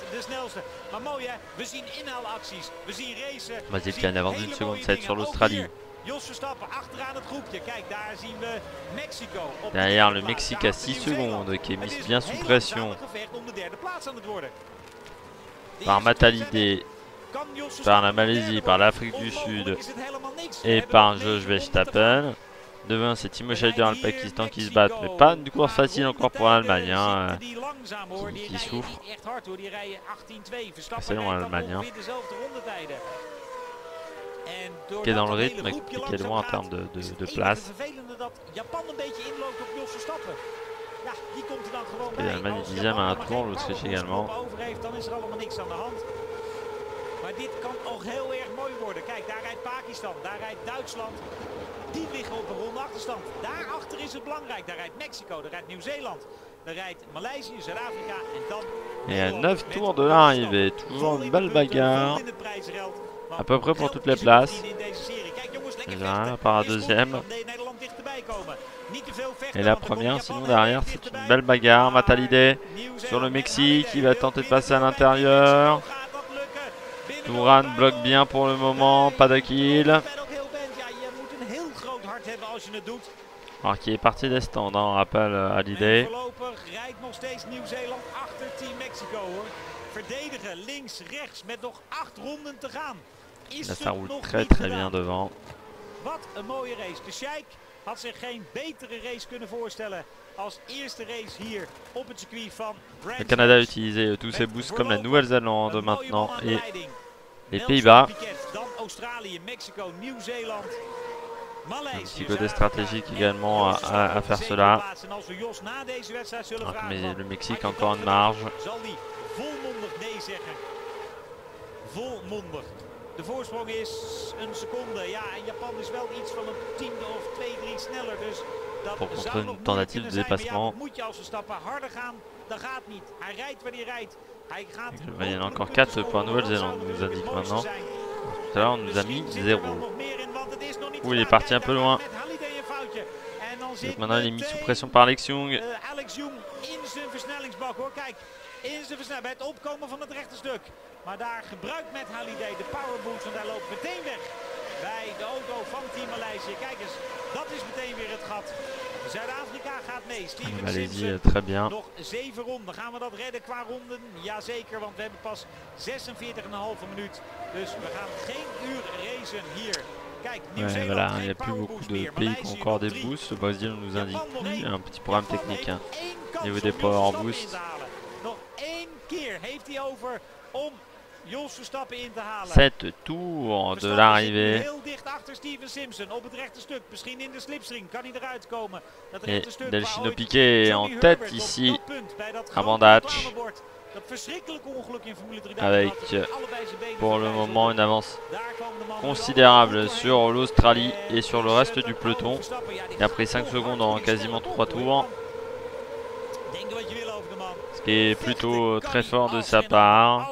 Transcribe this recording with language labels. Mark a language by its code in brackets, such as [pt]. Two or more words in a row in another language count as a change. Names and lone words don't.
[fr] Brésil qui a une avance d'une seconde 7 sur l'Australie. [nl] Jos Verstappen achteraan het groepje. Kijk, daar zien we Mexico. [fr] Derrière le Mexique à 6 secondes, qui est mis bien sous pression par Matalide, par la Malaisie, par l'Afrique du Sud et par Jos Verstappen. Devant, c'est Timo Scheider, le Pakistan qui se battent, mais pas une course facile encore pour l'Allemagne, hein, qui souffre. C'est long l'Allemagne, hein, qui est dans le rythme et qui est loin en termes de place. Et l'Allemagne est 10e à un tour, l'Autriche également. [nl] Maar dit kan ook heel erg mooi worden. Kijk, daar rijdt Pakistan, daar rijdt Duitsland. Die liggen op een ronde achterstand. Daarachter is het belangrijk. Daar rijdt Mexico, daar rijdt Nieuw-Zeeland. Daar rijdt Maleisië, Zuid-Afrika en dan... [fr] Et à 9 tours de l'arrivée, toujours une belle bagarre. À peu près pour toutes les places. Là, par la deuxième. Et la première, sinon derrière, c'est une belle bagarre. Matalide sur le Mexique, il va tenter de passer à l'intérieur. Touran bloque bien pour le moment, pas de kill. Alors qui est parti des stands, hein, on rappelle à l'idée. Là ça roule très bien devant. [nl] Wat een mooie race. De Sheikh had zich geen betere race kunnen voorstellen als eerste race hier op het circuit van Brands. [fr] Le Canada a utilisé tous ses boosts comme la Nouvelle-Zélande maintenant et les Pays-Bas. Un petit côté stratégique également à faire cela. Mais le Mexique a encore une marge. [nl] De voorsprong is een seconde. Ja, en Japan is wel iets van een tiende of 2-3 sneller. Dus dat zou nog [fr] tentative de dépassement. [nl] Moet je als Verstappen harder gaan, dat gaat niet. Hij rijdt wanneer hij rijdt. Hij gaat. [fr] Il y en a encore 4 pour Nouvelle-Zélande, nous indique maintenant. Tout à l'heure, on nous a mis 0. Ouh, il est parti un peu loin. Donc maintenant, il est mis sous pression par Alex Young. [nl] Alex Young in zijn versnellingsbak hoor. Kijk, in zijn versnelling bij het opkomen van het rechte stuk. Maar daar gebruikt met Hallyday de powerboost, want hij loopt meteen weg bij de auto van Team Maleisië. Kijk eens, dat is meteen weer het gat. Zuid-Afrika gaat mee. Steven [fr] Malaisie, très bien. [nl] Nog 7 ronden. Gaan we dat redden qua ronden? Jazeker, want we hebben pas 46,5 minuut. Dus we gaan geen uur racen hier. Kijk, [fr] ouais, voilà, il n'y a plus beaucoup de pays qui ont encore des boosts. Le Brésil nous indique plus, un petit problème technique hein, au niveau des power boosts. [nl] Nog 1 keer heeft hij over om Jos Verstappen in te halen. [fr] 7 tours de l'arrivée. [nl] Heel dicht achter Steven Simpson op het rechte stuk. Misschien in de slipstream kan hij eruit komen. Dat [fr] Et Delfino Piquet en tête ici à Bandage. Avec pour le moment une avance considérable sur l'Australie et sur le reste du peloton. Il a pris 5 secondes en quasiment 3 tours. Ce qui est plutôt très fort de sa part.